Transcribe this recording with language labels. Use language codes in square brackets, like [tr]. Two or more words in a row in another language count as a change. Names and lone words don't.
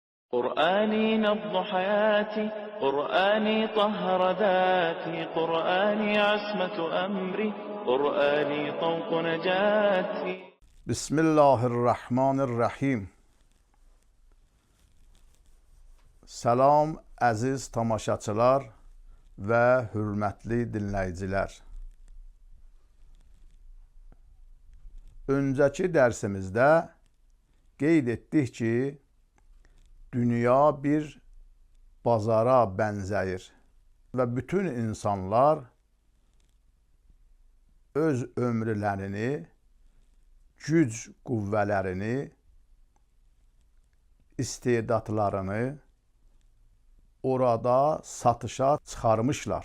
[ar] قرآني نبض حياتي، قرآني طهر ذاتي، قرآني عصمة أمري، قرآني طوق نجاتي. بسم الله الرحمن الرحيم. [az] Salam əziz tamaşaçılar və hörmətli dinləyicilər. Öncəki dərsimizdə qeyd etdik ki, dünya bir bazara bənzəyir və bütün insanlar öz ömrlərini, güc qüvvələrini, istedadlarını orada satışa çıxarmışlar.